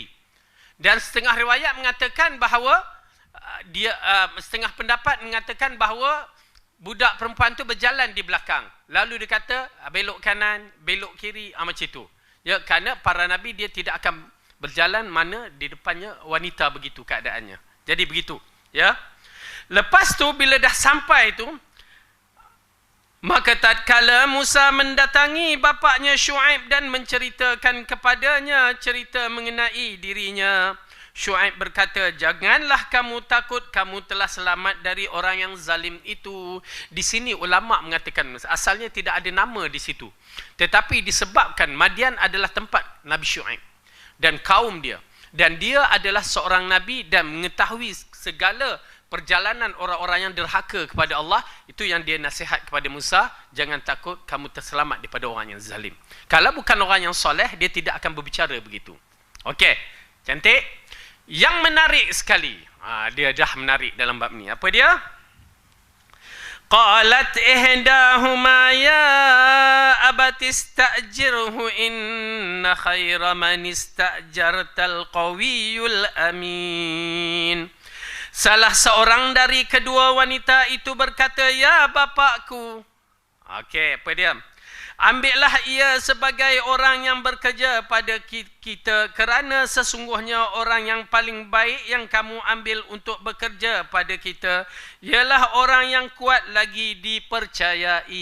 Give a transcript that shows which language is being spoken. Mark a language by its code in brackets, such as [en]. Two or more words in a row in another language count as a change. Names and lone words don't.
[ms] Dan setengah riwayat mengatakan bahawa setengah pendapat mengatakan bahawa budak perempuan tu berjalan di belakang. Lalu dia kata belok kanan, belok kiri, macam itu. Ya, kerana para nabi dia tidak akan berjalan mana di depannya wanita begitu keadaannya. Jadi begitu, ya. Lepas tu bila dah sampai tu, maka tatkala Musa mendatangi bapaknya Syuaib dan menceritakan kepadanya cerita mengenai dirinya, Syuaib berkata, janganlah kamu takut, kamu telah selamat dari orang yang zalim itu. Di sini ulama mengatakan asalnya tidak ada nama di situ. Tetapi disebabkan Madian adalah tempat Nabi Syuaib dan kaum dia. Dan dia adalah seorang Nabi dan mengetahui segala perjalanan orang-orang yang derhaka kepada Allah. Itu yang dia nasihat kepada Musa, jangan takut, kamu terselamat daripada orang yang zalim. Kalau bukan orang yang soleh, dia tidak akan berbicara begitu. Okey, cantik. Yang menarik sekali. Dia dah menarik dalam bab ni. Apa dia? [ar] قالت إحداهما يا أبت استأجره إن خير من استأجرت القوي الأمين. [ms] Salah seorang dari kedua wanita itu berkata, ya bapakku. Okey, apa dia? Ambillah ia sebagai orang yang bekerja pada kita, kerana sesungguhnya orang yang paling baik yang kamu ambil untuk bekerja pada kita ialah orang yang kuat lagi dipercayai.